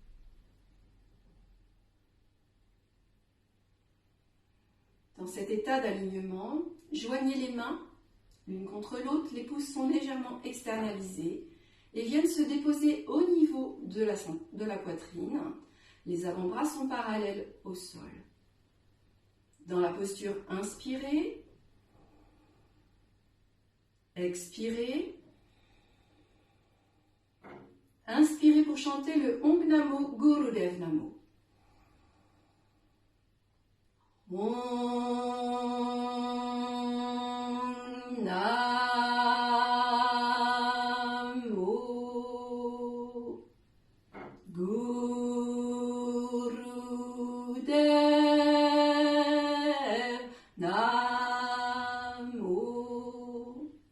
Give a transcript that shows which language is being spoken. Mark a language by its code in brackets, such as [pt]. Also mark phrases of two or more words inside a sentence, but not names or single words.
[fr] Dans cet état d'alignement, joignez les mains l'une contre l'autre, les pouces sont légèrement externalisés et viennent se déposer au niveau de la poitrine. Les avant-bras sont parallèles au sol. Dans la posture, inspirez, expirez. Inspirez pour chanter le [sa] ॐ नमो गुरुदेव नमो. ॐ नमो गुरुदेव नमो.